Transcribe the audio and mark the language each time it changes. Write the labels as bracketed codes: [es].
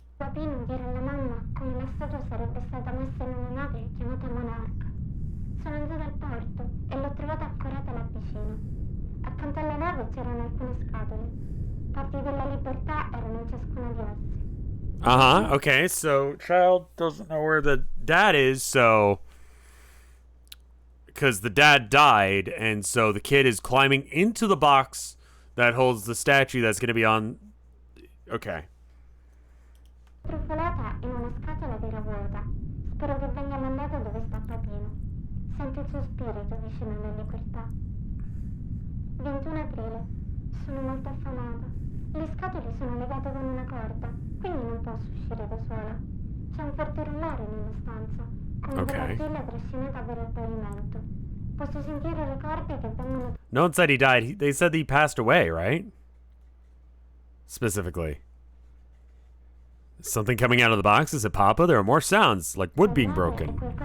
[it] Papino dire alla mamma come la statua sarebbe stata messa in una nave chiamata Monarca. Sono andata al porto e l'ho trovata accorata là vicino. Accanto alla nave c'erano alcune scatole. Parti della libertà erano in ciascuna di esse. [en] Okay, so child doesn't know where the dad is, so... Because the dad died, and so the kid is climbing into the box that holds the statue that's going to be on... Okay. [it] Truffolata in una scatola vera vuota. Spero che venga mandata dove sta Papino. Sento il suo spirito vicino alla libertà. 21 aprile. Sono molto affamata. Le scatole sono legate con una corda, quindi non posso uscire da sola. C'è un forte rumore nella stanza, come dell'argilla trascinata per il pavimento. Posso sentire le corde che vengono... [en] No one said he died. They said he passed away, right? Specifically. Something coming out of the box? Is it Papa? There are more sounds, like wood being broken.